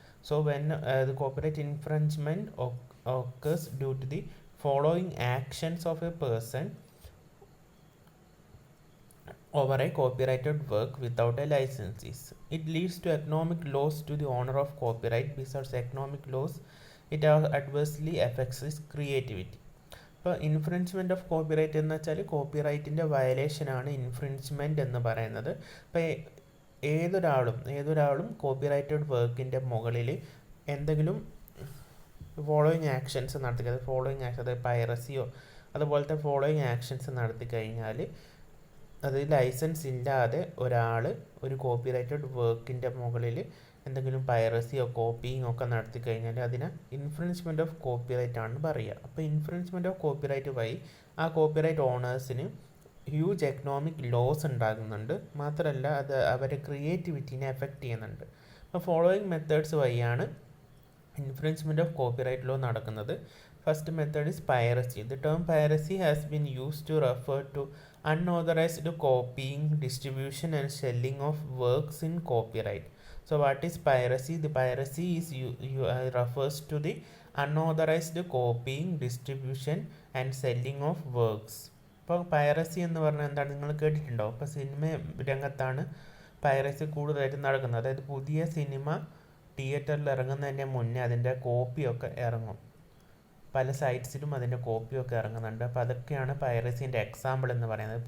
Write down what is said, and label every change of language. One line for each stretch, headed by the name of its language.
English: So, when the copyright infringement occurs due to the following actions of a person over a copyrighted work without a license. It leads to economic loss to the owner of copyright. Besides economic loss, it adversely affects his creativity.
Malayalam: ഇപ്പോൾ infringement of copyright എന്ന് വെച്ചാൽ കോപ്പിറൈറ്റിൻ്റെ വയലേഷനാണ് infringement എന്ന് പറയുന്നത്. ഇപ്പോൾ ഏതൊരാളും copyrighted വർക്കിൻ്റെ മുകളിൽ എന്തെങ്കിലും following actions നടത്തി, ഫോളോയിങ് ആക്ഷൻ അതായത് പൈറസിയോ അതുപോലത്തെ ഫോളോയിങ് ആക്ഷൻസ് നടത്തി കഴിഞ്ഞാൽ അത് ലൈസൻസ് ഇല്ലാതെ ഒരാൾ ഒരു കോപ്പിറൈറ്റഡ് വർക്കിൻ്റെ മുകളിൽ എന്തെങ്കിലും പൈറസിയോ കോപ്പിയിങ് ഒക്കെ നടത്തി കഴിഞ്ഞാൽ അതിനെ ഇൻഫ്രിഞ്ച്മെൻറ്റ് ഓഫ് കോപ്പിറൈറ്റ് ആണെന്ന് പറയുക. അപ്പോൾ ഇൻഫ്രിഞ്ച്മെൻറ്റ് ഓഫ് കോപ്പിറൈറ്റ് വഴി ആ കോപ്പിറൈറ്റ് ഓണേഴ്സിന് ഹ്യൂജ് എക്കണോമിക് ലോസ് ഉണ്ടാകുന്നുണ്ട്. മാത്രമല്ല അത് അവരുടെ ക്രിയേറ്റിവിറ്റീനെ എഫക്റ്റ് ചെയ്യുന്നുണ്ട്. അപ്പോൾ ഫോളോയിങ് മെത്തേഡ്സ് വഴിയാണ് ഇൻഫ്രിഞ്ച്മെൻറ്റ് ഓഫ് കോപ്പിറൈറ്റ് ലോ നടക്കുന്നത്.
English: First method is piracy. The term piracy has been used to refer to unauthorized copying, distribution and selling of works in copyright. So what is piracy? The piracy is refers to the unauthorized copying, distribution and selling of works.
Malayalam: ഇപ്പോൾ piracy എന്ന് പറഞ്ഞാൽ എന്താണ് നിങ്ങൾ കേട്ടിട്ടുണ്ടോ? ഇപ്പോൾ cinema രംഗത്താണ് piracy കൂടുതലായിട്ട് നടക്കുന്നത്. അതായത് പുതിയ സിനിമ തിയേറ്ററിൽ ഇറങ്ങുന്നതിൻ്റെ മുന്നേ അതിൻ്റെ കോപ്പിയൊക്കെ ഇറങ്ങും. പല സൈറ്റ്സിലും അതിൻ്റെ കോപ്പിയൊക്കെ ഇറങ്ങുന്നുണ്ട്. അപ്പോൾ അതൊക്കെയാണ് പൈറസീൻ്റെ എക്സാമ്പിൾ എന്ന് പറയുന്നത്.